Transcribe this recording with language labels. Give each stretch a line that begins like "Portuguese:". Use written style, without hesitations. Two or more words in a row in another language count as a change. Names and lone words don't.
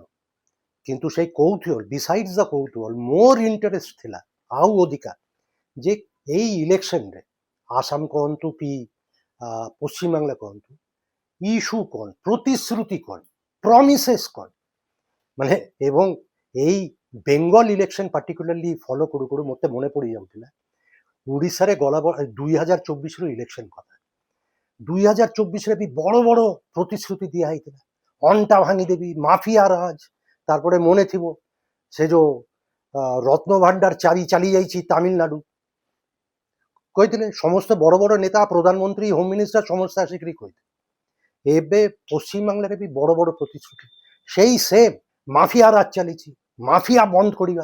Odia: କିନ୍ତୁ ସେଇ କୌତୂହଳ,
English: besides the
Odia: କୌତୂହଳ, ମୋର ଇଣ୍ଟରେଷ୍ଟ ଥିଲା ଆଉ ଅଧିକା ଯେ ଏଇ ଇଲେକ୍ସନରେ ଆସାମ କହନ୍ତୁ କି ପଶ୍ଚିମବାংলা କହନ୍ତୁ, ଇସ୍ୟୁ କ'ଣ, ପ୍ରତିଶ୍ରୁତି କ'ଣ, ପ୍ରମିସେସ୍ କ'ଣ, ମାନେ ଏବଂ ଏଇ
English: Bengal election particularly follow
Odia: କରୁ କରୁ ମୋତେ ମନେ ପଡ଼ିଯାଉଥିଲା ଓଡ଼ିଶାରେ ଗଲା 2024ର ଇଲେକ୍ସନ କଥା। 2024ରେ ବି ବଡ଼ ବଡ଼ ପ୍ରତିଶ୍ରୁତି ଦିଆହେଇଥିଲା, ଅଣ୍ଟା ଭାଙ୍ଗିଦେବି, ମାଫିଆ ରାଜ। ତାରପରେ ମନେ ଥିବ ସେ ଯେ ରତ୍ନଭଣ୍ଡାର ଚାବି ଚାଲିଏ ଯାଇଛି ତାମିଲନାଡୁ କହିଲେ ସମସ୍ତ ବଡ଼ ବଡ଼ ନେତା, ପ୍ରଧାନମନ୍ତ୍ରୀ,
English: home minister
Odia: ସମସ୍ତ ଆସିକି କହିଲେ। ଏବେ ପଶ୍ଚିମବାଂଲାର ବି ବଡ଼ ବଡ଼ ପ୍ରତିଶ୍ରୁତି, ସେଇ ସେମ ମାଫିଆ ରାଜ ଚାଲିଛି, ମାଫିଆ ବନ୍ଦ କରିବା।